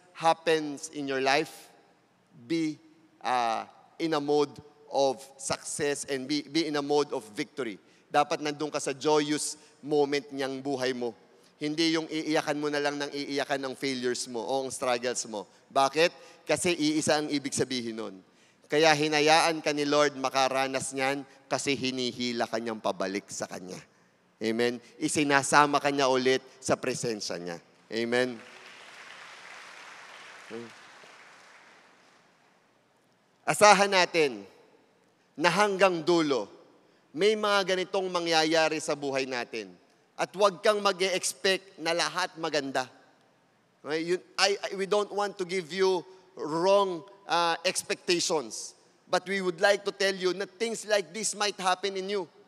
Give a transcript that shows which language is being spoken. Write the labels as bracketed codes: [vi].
[en] happens in your life, be in a mode of success and be in a mode of victory. [tl] Dapat nandun ka sa joyous moment niyang buhay mo. Hindi yung iiyakan mo na lang ng iiyakan ng failures mo o ang struggles mo. Bakit? Kasi iisa ang ibig sabihin nun. Kaya hinayaan ka ni Lord makaranas niyan kasi hinihila ka niyang pabalik sa Kanya. Amen? Isinasama ka niya ulit sa presensya niya. Amen? Asahan natin na hanggang dulo, may mga ganitong mangyayari sa buhay natin. At huwag kang mag-e-expect na lahat maganda. [en] We don't want to give you wrong expectations. But we would like to tell you that things like this might happen in you.